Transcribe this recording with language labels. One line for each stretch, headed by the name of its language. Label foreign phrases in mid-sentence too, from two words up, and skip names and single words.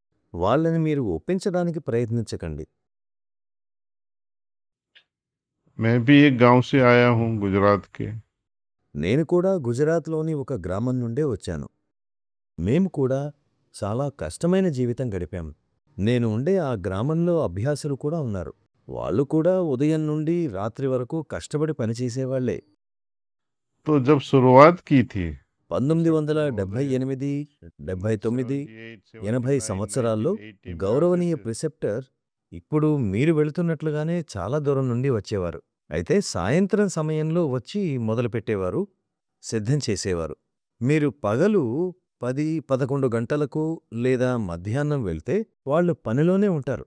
Telugu: వాళ్ళని మీరు ఒప్పించడానికి ప్రయత్నించకండి.
Hindi: मैं भी एक गांव से आया हूँ गुजरात के।
Telugu: నేను కూడా గుజరాత్‌లోని ఒక గ్రామం నుండే వచ్చాను. మేము కూడా చాలా కష్టమైన జీవితం గడిపాము. నేను ఉండే ఆ గ్రామంలో అభ్యాసులు కూడా ఉన్నారు. వాళ్ళు కూడా ఉదయం నుండి రాత్రి వరకు కష్టపడి పనిచేసేవాళ్లే.
Hindi: तो जब शुरुआत की थी
Telugu: 1978, 79, 80 సంవత్సరాల్లో గౌరవనీయ ప్రిసెప్టర్ ఇప్పుడు మీరు వెళుతున్నట్లుగానే చాలా దూరం నుండి వచ్చేవారు. అయితే సాయంత్రం సమయంలో వచ్చి మొదలుపెట్టేవారు, సిద్ధం చేసేవారు. మీరు పగలు 10, 11 గంటలకు లేదా మధ్యాహ్నం వెళ్తే వాళ్ళు పనిలోనే ఉంటారు.